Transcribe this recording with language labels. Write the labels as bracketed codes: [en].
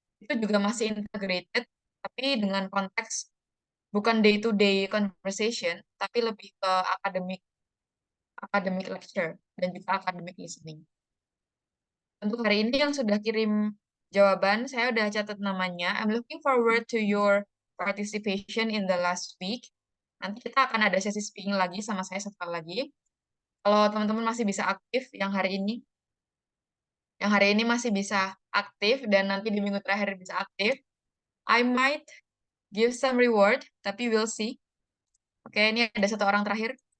[id] Itu juga masih integrated, tapi dengan konteks bukan day-to-day conversation, tapi lebih ke academic lecture dan juga academic listening. Untuk hari ini yang sudah kirim jawaban, saya udah catat namanya. [en] I'm looking forward to your participation in the last week. [id] Nanti kita akan ada sesi speaking lagi sama saya satu kali lagi. Kalau teman-teman masih bisa aktif yang hari ini masih bisa aktif dan nanti di minggu terakhir bisa aktif, [en] I might give some reward, [id] tapi [en] we'll see. [id] Oke, ini ada satu orang terakhir.